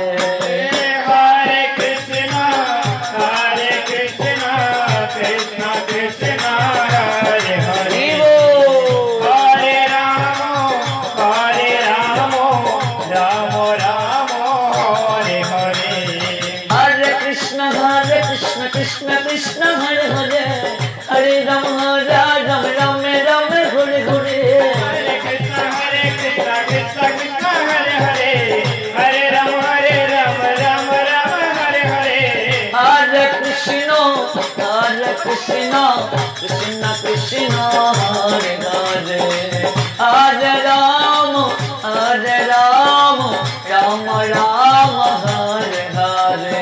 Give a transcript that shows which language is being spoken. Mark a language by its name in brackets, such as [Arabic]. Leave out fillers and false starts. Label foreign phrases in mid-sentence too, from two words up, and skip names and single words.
[Sanskrit] হরে কৃষ্ণ কৃষ্ণ কৃষ্ণ হরে হরে হরে রাম রাম রাম হরে হরে হরে কৃষ্ণ কৃষ্ণ কৃষ্ণ হরে হরে হরে রাম রাম রাম ঘুরে ঘুরে হরে কৃষ্ণ কৃষ্ণ কৃষ্ণ হরে হরে হরে রাম রাম হরে হরে হরে কৃষ্ণ কৃষ্ণ কৃষ্ণ হরে হরে হরে রাম রাম রাম হরে হরে